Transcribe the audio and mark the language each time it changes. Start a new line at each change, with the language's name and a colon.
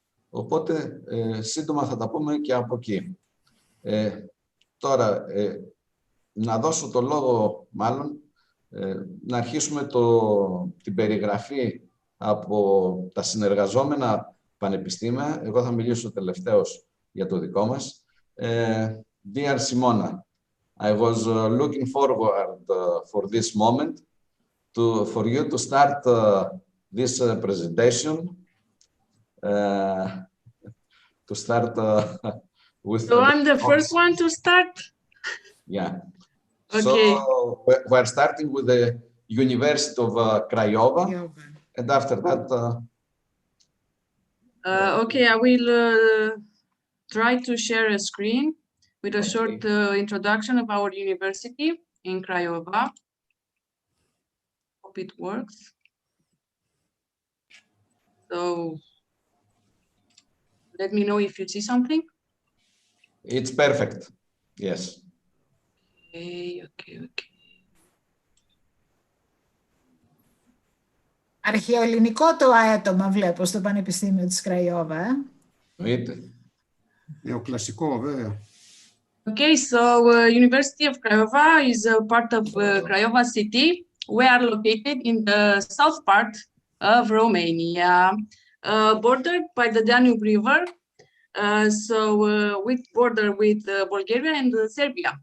Greek: Οπότε, σύντομα θα τα πούμε και από εκεί. Τώρα, να δώσω το λόγο, μάλλον, να αρχίσουμε την περιγραφή από τα συνεργαζόμενα πανεπιστήμια. Εγώ θα μιλήσω τελευταίος για το δικό μας.
English: Dear Simona, I was looking forward for this moment for you to start this presentation. To start with. So I'm the first one to start? Yeah. Okay. So we're starting with the University of Craiova, and after that. Okay, I will try to share a screen with a short introduction of our university in Craiova. Hope it works. So let me know if you see something. It's perfect. Yes. Okay.
Greek: Αρχαιοελληνικό το αέτομα βλέπω στο Πανεπιστήμιο της Κραϊόβα. Νεοκλασικό, βέβαια.
English: Okay, so University of Craiova is a part of Craiova city. We are located in the south part of Romania, bordered by the Danube River. So we border with Bulgaria and Serbia.